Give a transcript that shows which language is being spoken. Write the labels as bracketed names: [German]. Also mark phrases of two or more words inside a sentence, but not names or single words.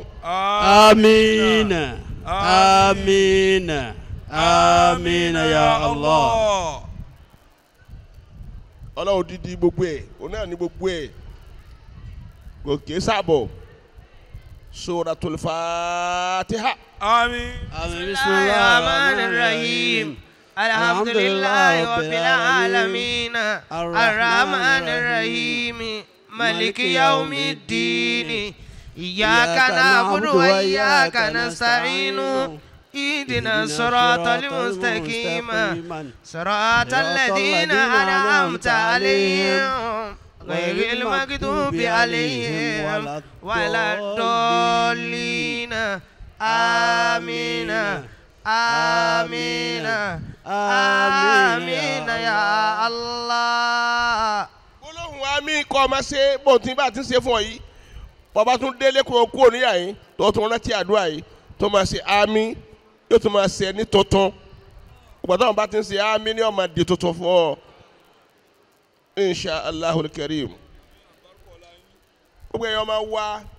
[Arabic] آمين آمين آمين يا الله. [Yoruba] Ọlọ́run dídí gbogbo ẹ̀ òun náà ní gbogbo ẹ̀ gòkè sábọ̀ Suratul Fatiha. Àmín. [Arabic] بسم الله الرحمن الرحيم. الحمد لله رب العالمين. الرحمن الرحيم. مالك يوم الدين. إياك نعبد وإياك نستعين. اهدنا الصراط المستقيم صراط الذين أنعمت عليهم غير المغضوب عليهم ولا الضالين آمين آمين آمين يا الله. [Yoruba] Ọlọ́run wa mi kọ́ ọmọ ṣe bó ti bá ti ń ṣe fún ọ yìí bàbá tún délé kúrò níyà yín tó tún rántí àdúrà yìí tó máa ṣe àmín yóò tún máa ṣe ní tuntun ìgbàdàn àwọn bá ti ń ṣe àmín ní ọmọ di tuntun fún ọ [Arabic] إن شاء الله الكريم [Yoruba] gbogbo ẹ̀yọ́ máa wá